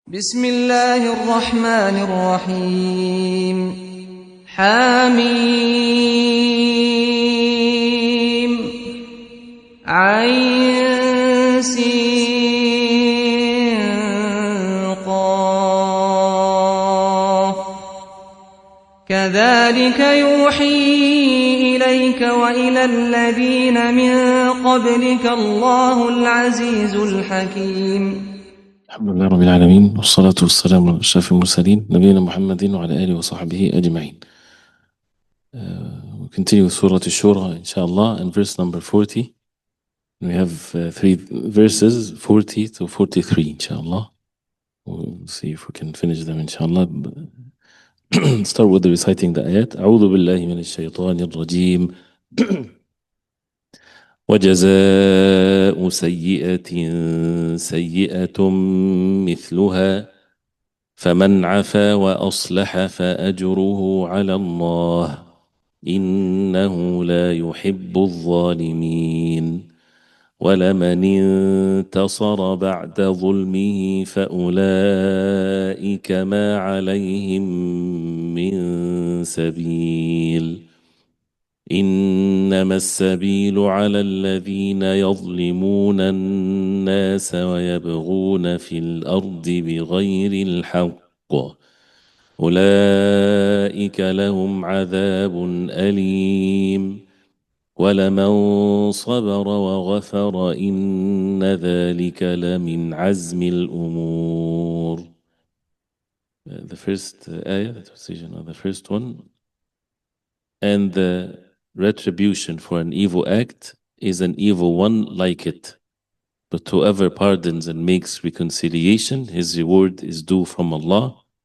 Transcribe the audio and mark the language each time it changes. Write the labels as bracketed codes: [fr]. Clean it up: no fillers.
[ar] بسم الله الرحمن الرحيم حميم عين سين قاف كذلك يوحي إليك وإلى الذين من قبلك الله العزيز الحكيم. الحمد لله رب العالمين والصلاة والسلام على أشرف المرسلين نبينا محمد وعلى آله وصحبه أجمعين. [en] We'll continue with Surah Ash-Shura inshallah and verse number 40. We have three verses 40 to 43 inshallah. We'll see if we can finish them inshallah. Start with the reciting the ayat. [ar] أعوذ بالله من الشيطان الرجيم. وجزاء سيئة سيئة مثلها فمن عفا وأصلح فأجره على الله إنه لا يحب الظالمين ولمن انتصر بعد ظلمه فأولئك ما عليهم من سبيل إنما السبيل على الذين يظلمون الناس ويبغون في الأرض بغير الحق أولئك لهم عذاب أليم ولمن صبر وغفر إن ذلك لمن عزم الأمور. [en] The first ayah, the translation of the first one, and the retribution for an evil act is an evil one like it. But whoever pardons and makes reconciliation, his reward is due from Allah.